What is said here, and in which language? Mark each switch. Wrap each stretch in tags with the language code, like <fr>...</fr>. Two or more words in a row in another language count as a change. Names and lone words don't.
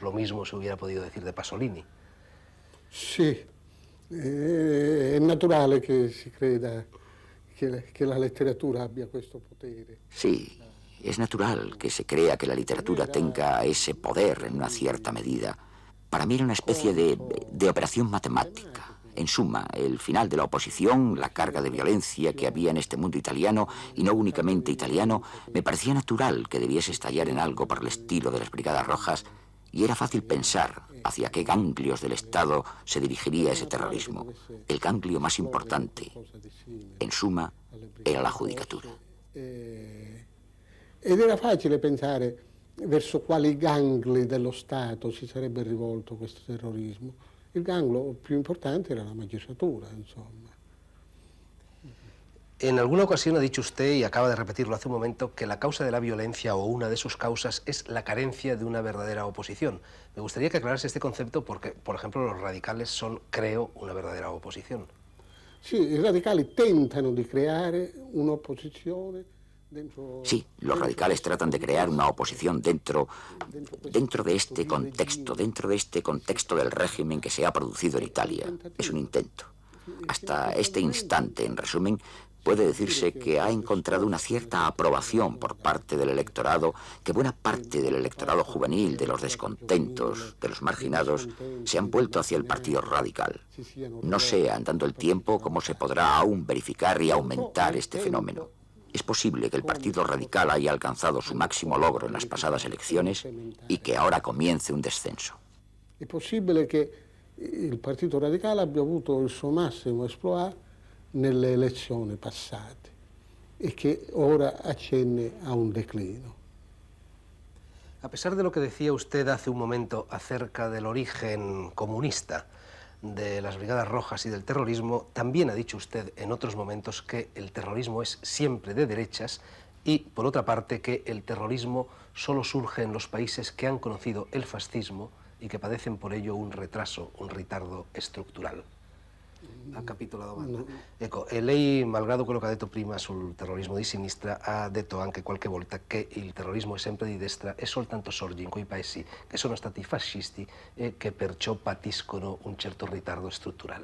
<es>Lo mismo se hubiera podido decir de Pasolini.</es> <it>Sì, è naturale che si creda che la letteratura abbia questo potere.</it> <es>Sí, es natural que se crea que la literatura tenga ese poder en una cierta medida. Para mí era una especie de operación matemática. En suma, el final de la oposición, la carga de violencia que había en este mundo italiano, y no únicamente italiano, me parecía natural que debiese estallar en algo por el estilo de las Brigadas Rojas, y era fácil pensar hacia qué ganglios del Estado se dirigiría ese terrorismo. El ganglio más importante, en suma, era la judicatura.</es> <it>Ed era facile pensare verso quali gangli dello Stato si sarebbe rivolto questo terrorismo. Il ganglio più importante era la magistratura, insomma.</it> <es>En alguna ocasión ha dicho usted, y acaba de repetirlo hace un momento, que la causa de la violencia o una de sus causas es la carencia de una verdadera oposición. Me gustaría que aclarase este concepto porque, por ejemplo, los radicales son, creo, una verdadera oposición.</es> <it>Sì, i radicali tentano di creare un'opposizione.</it> <es>Sí, los radicales tratan de crear una oposición dentro de este contexto del régimen que se ha producido en Italia. Es un intento. Hasta este instante, en resumen, puede decirse que ha encontrado una cierta aprobación por parte del electorado, que buena parte del electorado juvenil, de los descontentos, de los marginados, se han vuelto hacia el Partido Radical. No sé, andando el tiempo, cómo se podrá aún verificar y aumentar este fenómeno. Es posible que el Partido Radical haya alcanzado su máximo logro en las pasadas elecciones y que ahora comience un descenso.</es> <it>È possibile che il Partito Radicale abbia avuto il suo massimo exploit nelle elezioni passate e che ora accenne a un declino.</it> <es>A pesar de lo que decía usted hace un momento acerca del origen comunista de las Brigadas Rojas y del terrorismo, también ha dicho usted en otros momentos que el terrorismo es siempre de derechas y, por otra parte, que el terrorismo solo surge en los países que han conocido el fascismo y que padecen por ello un retraso,</es> <it>un ritardo strutturale. Ha capito la domanda? Ecco, lei, malgrado quello che ha detto prima sul terrorismo di sinistra, ha detto anche qualche volta che il terrorismo è sempre di destra e soltanto sorge in quei paesi che sono stati fascisti e che perciò patiscono un certo ritardo strutturale.</it>